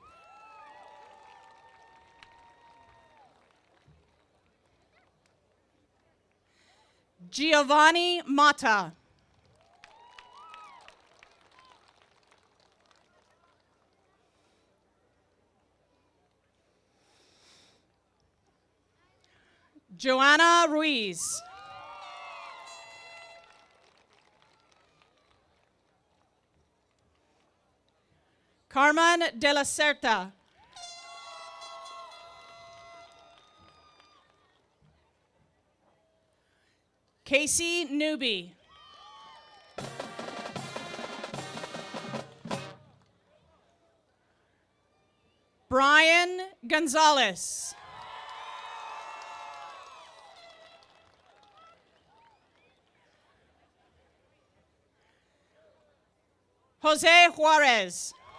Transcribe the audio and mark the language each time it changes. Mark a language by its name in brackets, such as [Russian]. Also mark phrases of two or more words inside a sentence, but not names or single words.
[English] Giovanni Mata. Joanna Ruiz. Carmen de la Certa. Casey Newby. Brian Gonzalez. Jose Juarez.